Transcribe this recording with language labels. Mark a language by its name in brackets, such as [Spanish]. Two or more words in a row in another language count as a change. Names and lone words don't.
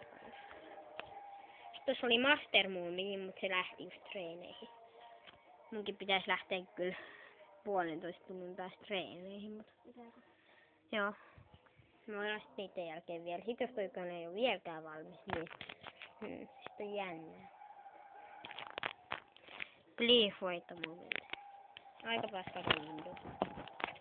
[Finnish] Sitten tossa oli Master Moonikin, mutta se lähti just treeneihin. Munkin pitäis lähteä kyllä 1,5 tunnin päästä treeneihin, mutta... Joo. Mä voin sitten niiden jälkeen vielä. Sit jos toi kone ei oo vieläkään valmis, niin sit on jännää. [English] Please wait a moment. [Finnish] Aika paska Windows.